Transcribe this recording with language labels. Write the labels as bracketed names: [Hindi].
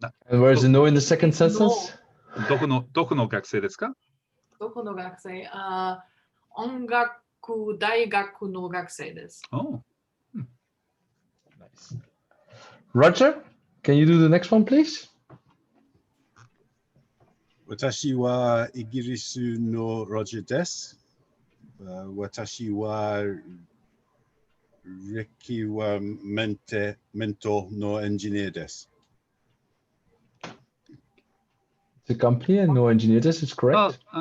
[English] And where's the no in the second sentence? [Japanese] どこの学生ですか？どこの学生？音楽大学の学生です。 [English] Oh. Nice. Roger, can you do the next one, please? [Japanese] 私はイギリスのロジャーです。私は歴はメントのエンジニアです。 [English] The company and no engineer, this is correct.